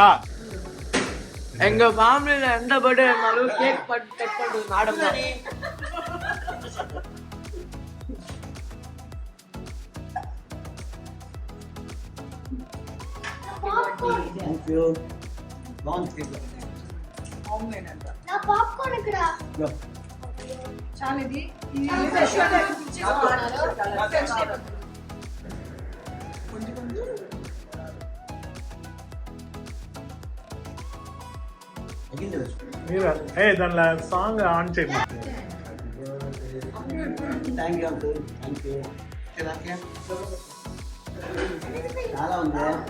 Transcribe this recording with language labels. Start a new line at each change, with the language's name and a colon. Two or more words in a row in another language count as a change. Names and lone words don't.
Tamil: எங்க ஃபேமிலியில எந்த பர்த்டே இருந்தாலும்
English: cake cut
Tamil: பண்றது மேடம் தான். நான் பாப்கார்ன் இருக்குடா.
Telugu: దానిలో
English: song on
Telugu: చేయమా.
English: Thank you uncle, thank you.
Telugu: చాలా ఉంది.